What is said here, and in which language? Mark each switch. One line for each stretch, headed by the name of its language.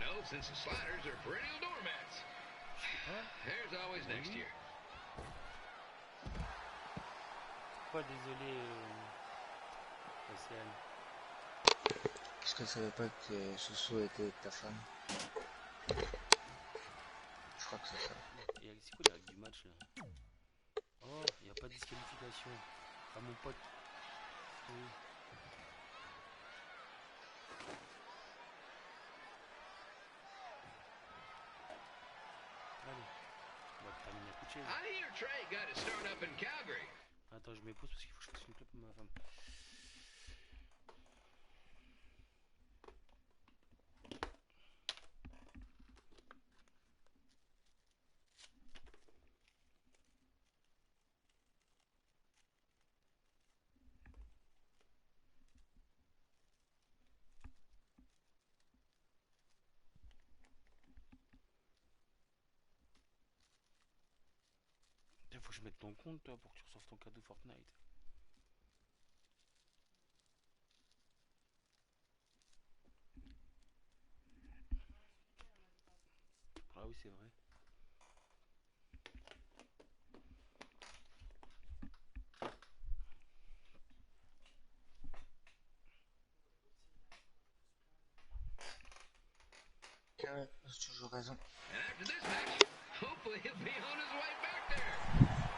English: Since the Sliders are perennial doormats. There's always next year.
French: Pourquoi désolé, Océane? Parce qu'elle savait pas que Soussou était ta femme. Je crois que c'est ça. C'est quoi les règles du match là? Oh, il n'y a pas de disqualification. Ah mon pote. Oui.
English: I hear Trey got his start up in Calgary.
French: Attends, je m'épose parce qu'il faut que je fasse une clope pour ma femme. Faut que je mette ton compte toi pour que tu reçoives ton cadeau Fortnite. Ah oui c'est vrai. Ouais, j'ai toujours raison.
English: And after this match, hopefully he'll be on his way back there.